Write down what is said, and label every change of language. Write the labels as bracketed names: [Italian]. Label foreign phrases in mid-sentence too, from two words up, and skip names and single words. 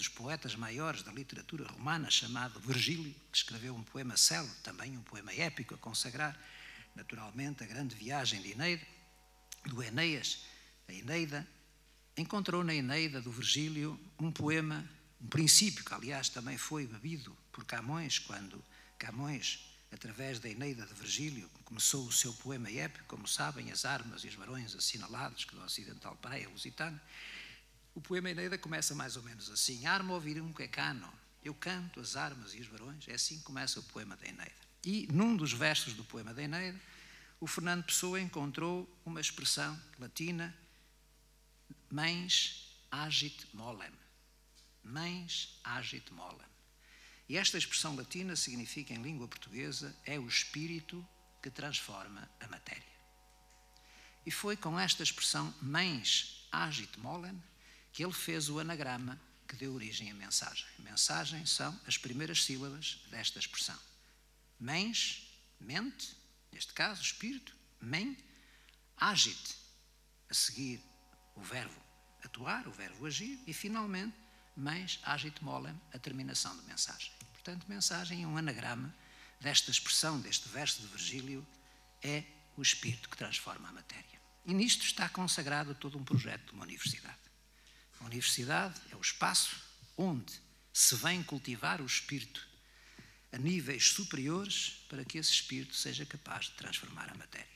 [Portuguese] poetas maiores da literatura romana, chamado Virgílio, que escreveu um poema célebre, também um poema épico a consagrar, naturalmente, a grande viagem de Eneida, do Enéas, a Eneida, encontrou na Eneida do Virgílio um poema, um princípio que, aliás, também foi bebido por Camões, quando Camões, através da Eneida de Virgílio, começou o seu poema épico, como sabem, as armas e os varões assinalados, que do ocidental Pareia Lusitano. O poema Eneida começa mais ou menos assim: [Latin] arma ouvirum que cano, [Portuguese] eu canto as armas e os varões. É assim que começa o poema da Eneida. E num dos versos do poema da Eneida, o Fernando Pessoa encontrou uma expressão latina, [Latin] mens agit molem. Mens agit molem. [Portuguese] E esta expressão latina significa, em língua portuguesa, é o espírito que transforma a matéria. E foi com esta expressão [Latin] mens agit molem [Portuguese] que ele fez o anagrama que deu origem à mensagem. A mensagem são as primeiras sílabas desta expressão. Mens, mente, neste caso, espírito, men, agit, a seguir o verbo atuar, o verbo agir, e finalmente, [Latin] mens agit molem, [Portuguese] a terminação de mensagem. Portanto, mensagem é um anagrama desta expressão, deste verso de Virgílio, é o espírito que transforma a matéria. E nisto está consagrado todo um projeto de uma universidade. A universidade é o espaço onde se vem cultivar o espírito a níveis superiores para que esse espírito seja capaz de transformar a matéria.